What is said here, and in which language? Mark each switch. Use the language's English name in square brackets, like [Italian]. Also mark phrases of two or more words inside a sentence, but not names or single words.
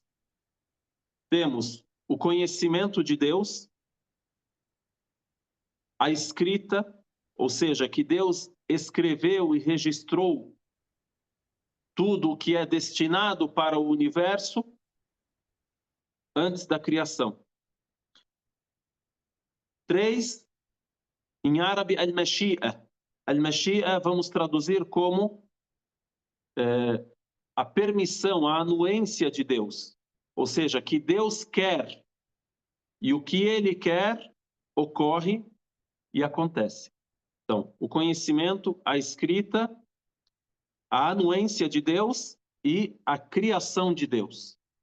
[Portuguese] Temos o conhecimento de Deus, a escrita, ou seja, que Deus escreveu e registrou tudo o que é destinado para o universo antes da criação. 3, em árabe, al-mashi'a. Al-mashi'a vamos traduzir como a permissão, a anuência de Deus. Ou seja, que Deus quer e o que Ele quer ocorre e acontece. Então, o conhecimento, a escrita, a anuência de Deus e a criação de Deus.